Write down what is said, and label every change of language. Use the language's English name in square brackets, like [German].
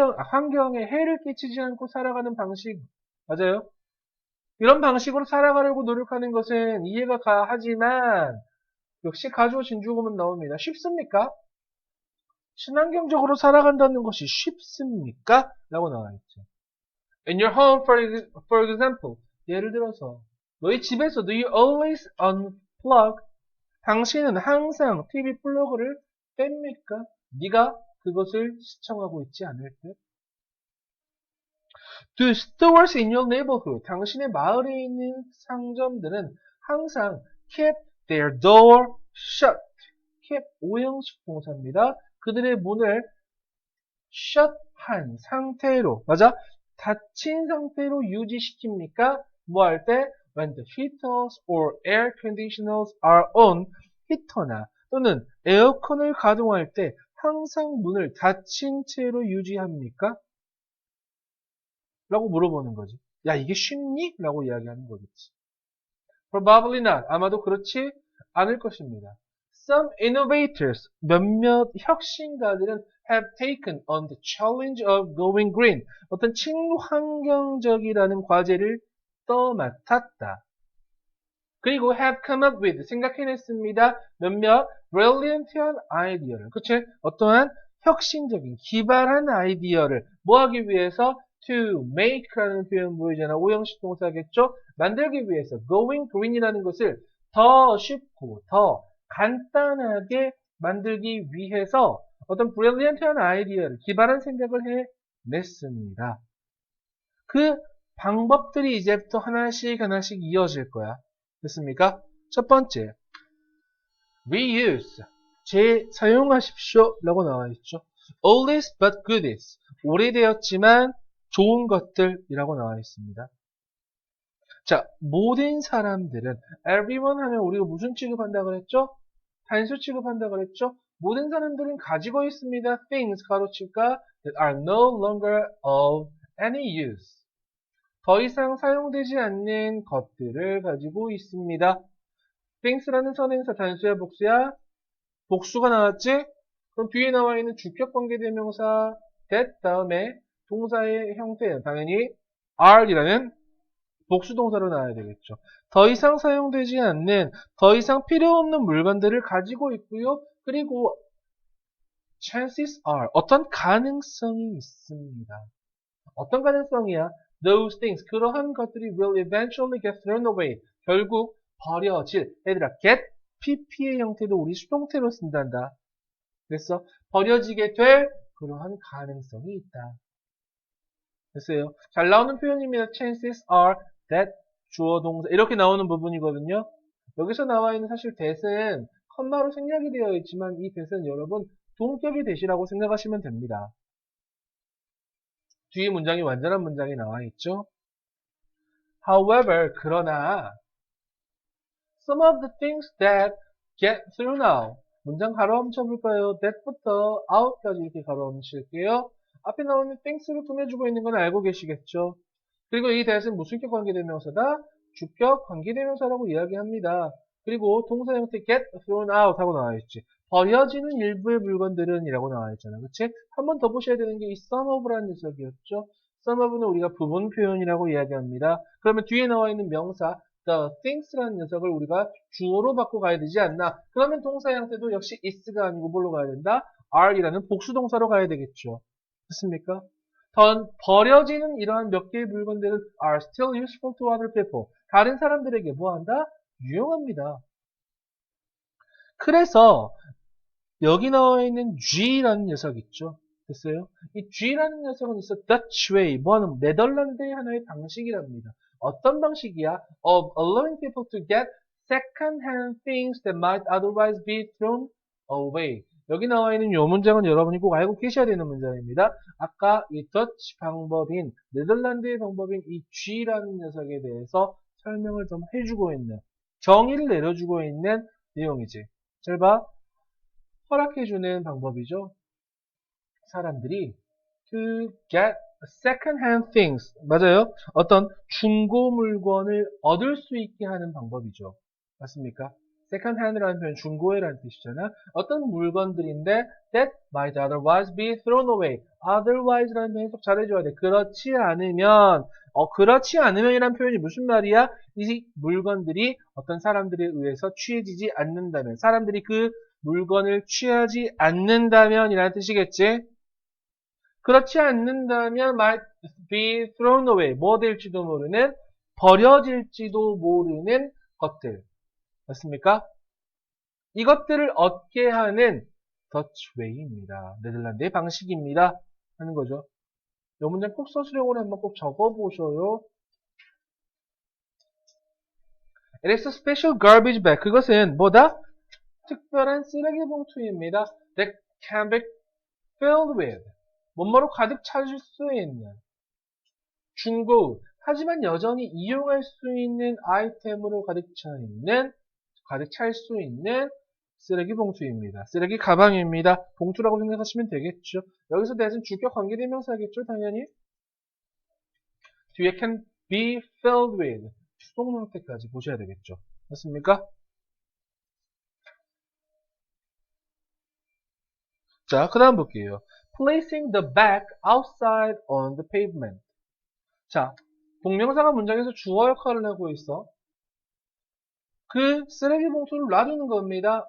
[Korean] 환경에 해를 끼치지 않고 살아가는 방식. 맞아요? 이런 방식으로 살아가려고 노력하는 것은 이해가 가하지만 역시 가주어 진주어만 나옵니다. 쉽습니까? 친환경적으로 살아간다는 것이 쉽습니까? 라고 나와 있죠. [English] In your home, for example, [Korean] 예를 들어서 너희 집에서 [English] do you always unplug? [Korean] 당신은 항상 TV 플러그를 뺍니까? 네가 그것을 시청하고 있지 않을 때? [English] Do stores in your neighborhood? [Korean] 당신의 마을에 있는 상점들은 항상 [English] keep their door shut. [Korean] keep 오형식 동사입니다. 그들의 문을 shut한 상태로, 맞아? 닫힌 상태로 유지시킵니까? 뭐 할 때? [English] When the heaters or air conditioners are on, [Korean] 히터나 또는 에어컨을 가동할 때 항상 문을 닫힌 채로 유지합니까? 라고 물어보는 거지. 야, 이게 쉽니? 라고 이야기하는 거겠지. [English] Probably not. [Korean] 아마도 그렇지 않을 것입니다. [English] Some innovators, [Korean] 몇몇 혁신가들은 [English] have taken on the challenge of going green. [Korean] 어떤 친환경적이라는 과제를 떠맡았다. 그리고 [English] have come up with, [Korean] 생각해냈습니다. 몇몇 brilliant한 아이디어를, 그치? 어떠한 혁신적인, 기발한 아이디어를 뭐 하기 위해서? to make라는 표현 보이잖아. 오형식 동사겠죠? 만들기 위해서 going green이라는 것을 더 쉽고 더 간단하게 만들기 위해서 어떤 brilliant한 아이디어를, 기발한 생각을 해냈습니다. 그 방법들이 이제부터 하나씩 이어질 거야. 됐습니까? 첫 번째, reuse, 재사용하십시오 라고 나와 있죠. [English] oldest but goodest, [Korean] 오래되었지만 좋은 것들이라고 나와 있습니다. 자, 모든 사람들은 everyone 하면 우리가 무슨 취급한다 그랬죠? 단수 취급한다 그랬죠? 모든 사람들은 가지고 있습니다. [English] things [Korean] 가로칠까 [English] that are no longer of any use. [Korean] 더 이상 사용되지 않는 것들을 가지고 있습니다. things라는 선행사 단수야 복수야? 복수가 나왔지? 그럼 뒤에 나와 있는 주격 관계대명사 that 다음에 동사의 형태는 당연히 are이라는 복수동사로 나와야 되겠죠. 더 이상 사용되지 않는, 더 이상 필요 없는 물건들을 가지고 있고요. 그리고 [English] chances are, [Korean] 어떤 가능성이 있습니다. 어떤 가능성이야? [English] Those things, [Korean] 그러한 것들이 [English] will eventually get thrown away. [Korean] 결국 버려질. 얘들아, get pp의 형태도 우리 수동태로 쓴단다. 그래서 버려지게 될 그러한 가능성이 있다. 됐어요. 잘 나오는 표현입니다. chances are that 주어 동사 이렇게 나오는 부분이거든요. 여기서 나와 있는 사실 that은 컴마로 생략이 되어 있지만 이 that은 여러분 동격의 that이라고 생각하시면 됩니다. 뒤에 문장이 완전한 문장이 나와 있죠. [English] However, [Korean] 그러나 [English] some of the things that get through now [Korean] 문장 가로 훔쳐볼까요? that부터 out까지 이렇게 가로 훔칠게요. 앞에 나오는 things를 꾸며주고 있는 건 알고 계시겠죠? 그리고 이 that은 무슨 격 관계대명사다? 주격 관계대명사라고 이야기합니다. 그리고 동사 형태 [English] get thrown out [Korean] 하고 나와있지. 버려지는 일부의 물건들은 이라고 나와있잖아. 그치? 한 번 더 보셔야 되는 게 이 some of라는 녀석이었죠. some of는 우리가 부분 표현이라고 이야기합니다. 그러면 뒤에 나와 있는 명사 the things라는 녀석을 우리가 주어로 바꿔 가야 되지 않나? 그러면 동사 형태도 역시 is가 아니고 뭘로 가야 된다? are이라는 복수동사로 가야 되겠죠. 됐습니까? 버려지는 이러한 몇 개의 물건들은 [English] are still useful to other people. [Korean] 다른 사람들에게 뭐한다? 유용합니다. 그래서 여기 나와 있는 G라는 녀석 있죠? 됐어요? 이 G라는 녀석은 있어 Dutch way, 뭐하는 네덜란드의 하나의 방식이랍니다. 어떤 방식이야? [English] Of allowing people to get second-hand things that might otherwise be thrown away. [Korean] 여기 나와 있는 이 문장은 여러분이 꼭 알고 계셔야 되는 문장입니다. 아까 이 더치 방법인, 네덜란드의 방법인 이 G라는 녀석에 대해서 설명을 좀 해주고 있는, 정의를 내려주고 있는 내용이지. 잘 봐. 허락해주는 방법이죠. 사람들이 [English] to get second-hand things, [Korean] 맞아요. 어떤 중고 물건을 얻을 수 있게 하는 방법이죠. 맞습니까? second-hand라는 표현 중고해라는 뜻이잖아. 어떤 물건들인데 [English] that might otherwise be thrown away. [Korean] otherwise라는 표현 해석 잘해줘야 돼. 그렇지 않으면, 그렇지 않으면이라는 표현이 무슨 말이야? 이 물건들이 어떤 사람들에 의해서 취해지지 않는다면, 사람들이 그 물건을 취하지 않는다면 이라는 뜻이겠지? 그렇지 않는다면 [English] might be thrown away. [Korean] 뭐 될지도 모르는, 버려질지도 모르는 것들. 맞습니까? 이것들을 얻게 하는 Dutch way입니다. 네덜란드의 방식입니다. 하는 거죠. 이 문장 꼭 서술형으로 한번 꼭 적어보셔요. [English] It is a special garbage bag. [Korean] 그것은 뭐다? 특별한 쓰레기 봉투입니다. [English] That can be filled with. [Korean] 뭐뭐로 가득 차실 수 있는. 중고. 하지만 여전히 이용할 수 있는 아이템으로 가득 찰 수 있는 쓰레기 봉투입니다. 쓰레기 가방입니다. 봉투라고 생각하시면 되겠죠. 여기서 대신 주격 관계대명사겠죠, 당연히. 뒤에 [English] can be filled with [Korean] 수동 형태까지 보셔야 되겠죠. 맞습니까? 자, 그 다음 볼게요. [English] Placing the bag outside on the pavement. [Korean] 자, 동명사가 문장에서 주어 역할을 하고 있어. 그 쓰레기 봉투를 놔두는 겁니다.